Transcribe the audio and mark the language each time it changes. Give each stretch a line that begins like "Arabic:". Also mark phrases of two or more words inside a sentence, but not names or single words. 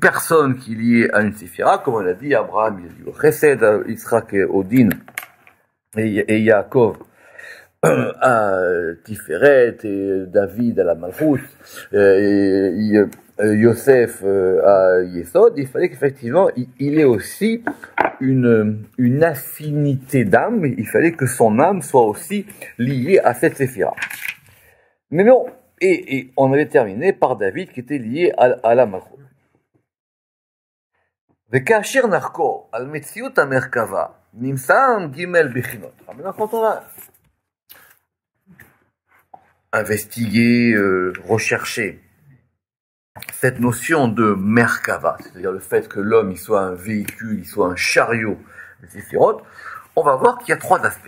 French: personne qui est liée à une séphira, comme on l'a dit, Abraham, il a dit Chesed, Yitzhak et Odin, et Yaakov à Tiferet, et David à la Malchut, et Yosef à Yesod, il fallait qu'effectivement il ait aussi une affinité d'âme, il fallait que son âme soit aussi liée à cette séphira. Mais non, et on avait terminé par David qui était lié à la Malchut.
Hebrew: וכאשר נחקור על מציאות המרכבה, נמצא ג' בחינות.
French: Maintenant, quand on a investigué, recherché cette notion de Merkava, c'est-à-dire le fait que l'homme il soit un véhicule, il soit un chariot des séphirotes, on va voir qu'il y a trois aspects.